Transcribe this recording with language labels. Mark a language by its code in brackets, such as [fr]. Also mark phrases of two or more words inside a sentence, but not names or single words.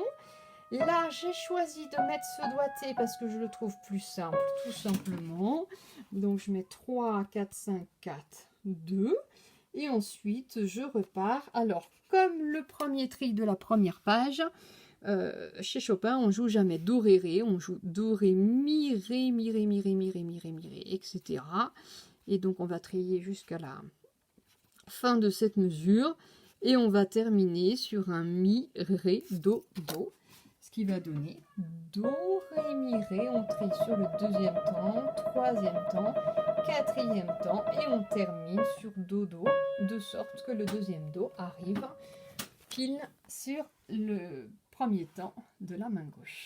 [fr] Là, j'ai choisi de mettre ce doigté parce que je le trouve plus simple, tout simplement. Donc je mets 3, 4, 5, 4, 2. Et ensuite, je repars. Alors, comme le premier tri de la première page, chez Chopin, on joue jamais do, ré, ré. On joue do, ré, mi, ré, mi, ré, mi, ré, mi, ré, mi, ré, mi, ré, etc. Et donc, on va trier jusqu'à la fin de cette mesure. Et on va terminer sur un mi, ré, do, do. Ce qui va donner do, ré, mi, ré. On trie sur le deuxième temps, troisième temps, quatrième temps et on termine sur do, do, de sorte que le deuxième do arrive pile sur le premier temps de la main gauche.